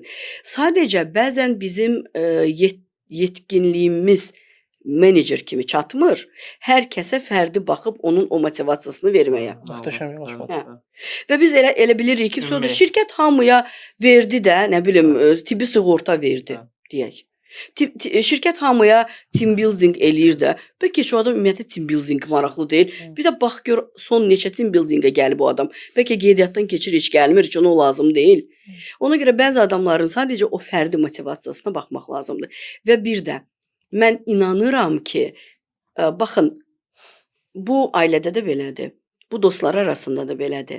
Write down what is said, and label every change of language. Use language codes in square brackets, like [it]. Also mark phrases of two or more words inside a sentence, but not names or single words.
[az] Sadəcə bəzən bizim yetkinliyimiz menecer kimi çatmır. Hər kəsə fərdi baxıb onun o motivasiyasını verməyə. Möhtəşəm yanaşmadır. Və biz elə bilirik ki, sonra şirkət hamıya verdi də, nə bilim, tibbi sığorta verdi, deyək. Şirkət hamıya [en] team building [az] eləyir də. Bəlkə şu adam ümumiyyətlə [en] team building [az] maraqlı deyil. Bir də bax gör son neçə [en] team buildingə [az] gəlib o adam. Bəlkə qeydiyyatdan keçir, heç gəlmir, heç ona o lazım deyil. Ona görə bəzi adamların sadəcə o fərdi motivasiyasına baxmaq lazımdır. Və bir də mən inanıram ki, baxın, bu ailədə də belədir, bu dostlar arasında da belədir.